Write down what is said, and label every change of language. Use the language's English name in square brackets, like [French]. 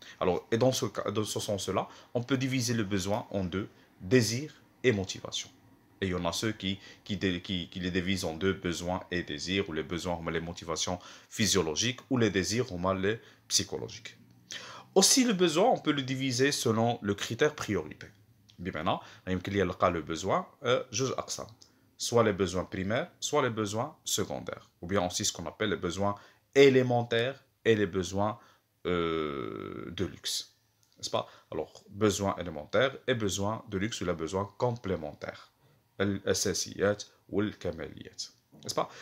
[French] Alors, et dans ce sens-là, on peut diviser le besoin en deux, désir et motivation. Et il y en a ceux qui les divisent en deux, besoins et désirs, ou les besoins ont les motivations physiologiques, ou les désirs ont les psychologiques. Aussi, le besoin, on peut le diviser selon le critère priorité. [Arabic] بمعنى يمكن لي نلقى le besoin جوج أقسام. [French] Soit les besoins primaires, soit les besoins secondaires. Ou bien aussi ce qu'on appelle les besoins élémentaires et les besoins de luxe. N'est-ce pas? Alors, besoins élémentaires et besoins de luxe ou les besoins complémentaires. [Arabic] الأساسيات والكماليات. [French] N'est-ce pas?